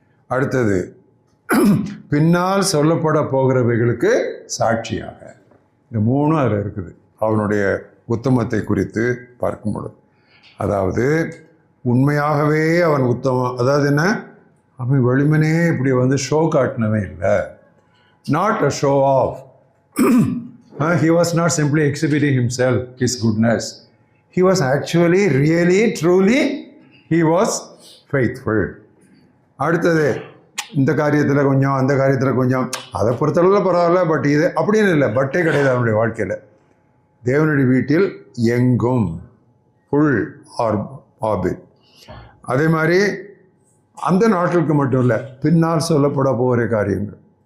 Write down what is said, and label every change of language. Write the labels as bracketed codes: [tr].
[ta] அடுத்தது பின்னால் சொல்லப்பட போகிறவைகளுக்கு சாட்சியாக. இந்த 3 அதில் இருக்குது அவனுடைய உத்தமத்தை குறித்து பார்க்கும் பொழுது. அதாவது உண்மையாகவே அவன் உத்தமம். அதாவது என்ன, அவன் வெளிமனே இப்படி ஷோ காட்டினவன் இல்லை. [en] Not a show off. He was not simply exhibiting himself, his goodness. He was actually, really, truly, he was faithful. [ta] அடுத்தது இந்த காரியத்தில் கொஞ்சம், அந்த காரியத்தில் கொஞ்சம், அதை பொறுத்தளவில் பரவாயில்ல, பட் இது அப்படின்னு இல்லை, பட்டே கிடையாது அவனுடைய வாழ்க்கையில். தேவனுடைய வீட்டில் எங்கும், [en] Full orbit. [ta] அதே மாதிரி அந்த நாட்களுக்கு மட்டும் இல்லை, பின்னால் சொல்லப்பட போகிற காரியங்கள்.